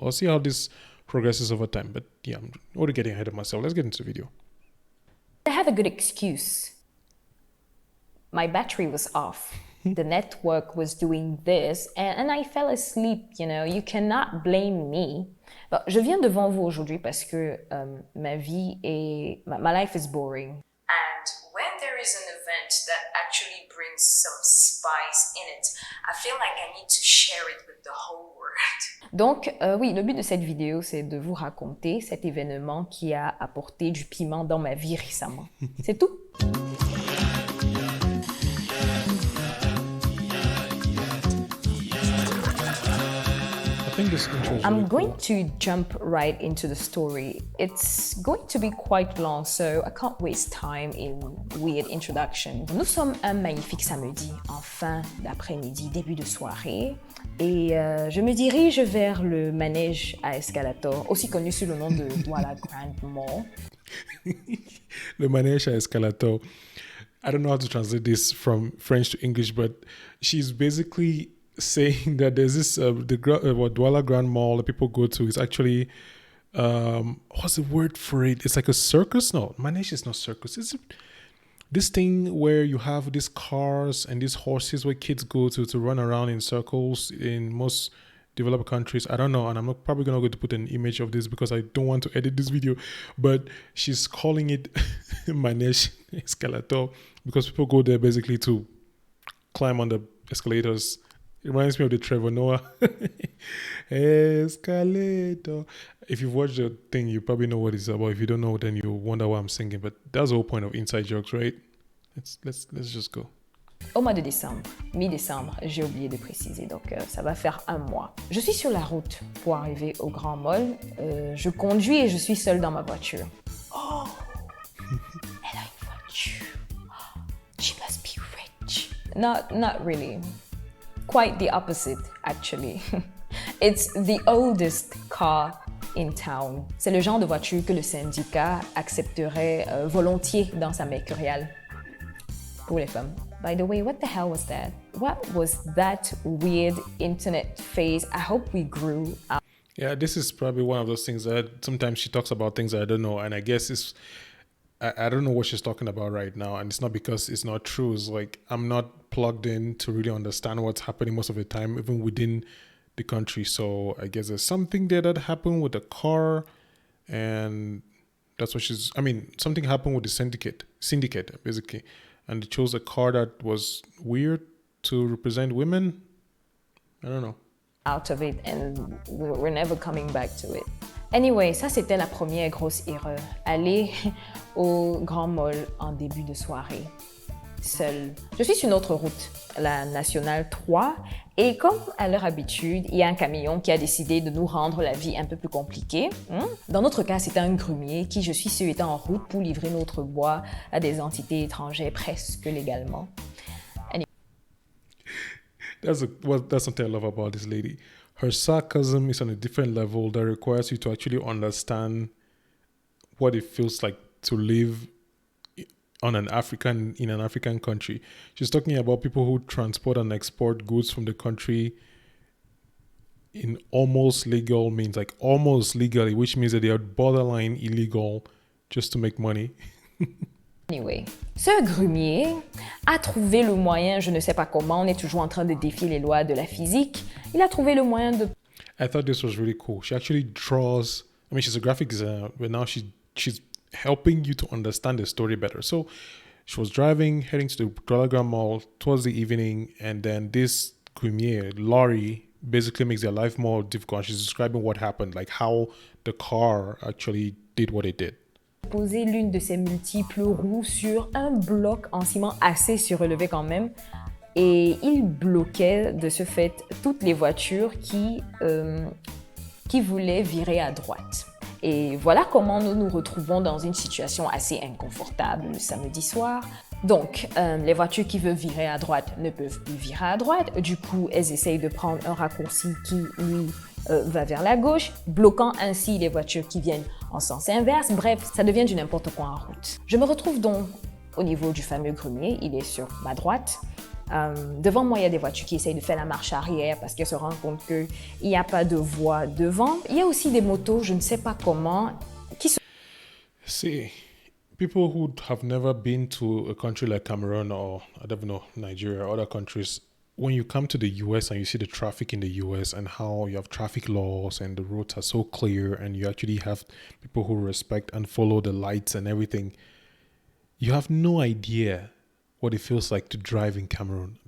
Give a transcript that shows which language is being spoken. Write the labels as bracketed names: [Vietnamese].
[English] I'll see how this progresses over time, but yeah, I'm already getting ahead of myself. Let's get into the video. I have a good excuse. My battery was off. The network was doing this, and I fell asleep, You cannot blame me. [French] Bon, je viens devant vous aujourd'hui parce que ma [English] life is boring. And when there is an event that actually brings some spice in it, I feel like I need to share it with the whole world. [French] Donc, oui, le but de cette vidéo, c'est de vous raconter cet événement qui a apporté du piment dans ma vie récemment. C'est tout. [English] I'm going to jump right into the story. It's going to be quite long, so I can't waste time in weird introduction. [French] Nous sommes un magnifique samedi, en fin d'après-midi, début de soirée, et je me dirige vers le manège à escalator, aussi connu sous le nom de Douala Grand Mall. Le manège à escalator. [English] I don't know how to translate this from French to English, but she's basically saying that there's this Douala Grand Mall that people go to is actually what's the word for it? It's like a circus. No, manège is not circus. It's this thing where you have these cars and these horses where kids go to run around in circles in most developed countries. I don't know, and I'm not probably gonna go to put an image of this because I don't want to edit this video, but she's calling it manège escalator because people go there basically to climb on the escalators. It reminds me of the Trevor Noah escalator. If you've watched the thing, you probably know what it's about. If you don't know, then you wonder why I'm singing. But that's the whole point of inside jokes, right? Let's just go. [French] Au mois de décembre, mi-décembre, j'ai oublié de préciser, donc ça va faire 1 mois. Je suis sur la route pour arriver au Grand Mall. Je conduis et je suis seule dans ma voiture. Oh, elle a une voiture. [English] She must be rich. Not really. Quite the opposite, actually. It's the oldest car in town. [French] C'est le genre de voiture que le syndicat accepterait volontiers dans sa mercuriale pour les femmes. [English] By the way, what the hell was that? What was that weird internet phase? I hope we grew up. Yeah, this is probably one of those things that sometimes she talks about things that I don't know, and I guess I don't know what she's talking about right now, and it's not because it's not true. It's like I'm not plugged in to really understand what's happening most of the time, even within the country. So I guess there's something there that happened with the car, and that's what something happened with the syndicate basically. and they chose a car that was weird to represent women. I don't know. Out of it and we're never coming back to it. [French] Anyway, ça c'était la première grosse erreur. Aller au Grand Mall en début de soirée, seule. Je suis sur une autre route, la nationale 3, et comme à leur habitude, il y a un camion qui a décidé de nous rendre la vie un peu plus compliquée. Dans notre cas, c'était un grumier qui, je suis sûre, était en route pour livrer notre bois à des entités étrangères presque légalement. [English] That's something I love about this lady. Her sarcasm is on a different level that requires you to actually understand what it feels like to live in an African country. She's talking about people who transport and export goods from the country in almost legal means, like almost legally, which means that they are borderline illegal just to make money. [French] Anyway, ce grumier a trouvé le moyen, je ne sais pas comment, on est toujours en train de défier les lois de la physique, il a trouvé le moyen de... [English] I thought this was really cool. She actually draws, I mean, she's a graphic designer, but now she's helping you to understand the story better. So she was driving, heading to the Douala Mall towards the evening, and then this grumier, Laurie, basically makes their life more difficult. She's describing what happened, like how the car actually did what it did. [French] Poser l'une de ses multiples roues sur un bloc en ciment assez surélevé quand même, et il bloquait de ce fait toutes les voitures qui voulaient virer à droite. Et voilà comment nous nous retrouvons dans une situation assez inconfortable le samedi soir. Donc, les voitures qui veulent virer à droite ne peuvent plus virer à droite. Du coup, elles essayent de prendre un raccourci qui, lui, va vers la gauche, bloquant ainsi les voitures qui viennent en sens inverse. Bref, ça devient du n'importe quoi en route. Je me retrouve donc au niveau du fameux grumier. Il est sur ma droite. Devant moi, il y a des voitures qui essayent de faire la marche arrière parce qu'elles se rendent compte qu'il n'y a pas de voie devant. Il y a aussi des motos, je ne sais pas comment, qui se... [English] See, people who have never been to a country like Cameroon or, I don't know, Nigeria or other countries, when you come to the US and you see the traffic in the US and how you have traffic laws and the roads are so clear and you actually have people who respect and follow the lights and everything, you have no idea what it feels like to drive in Cameroon.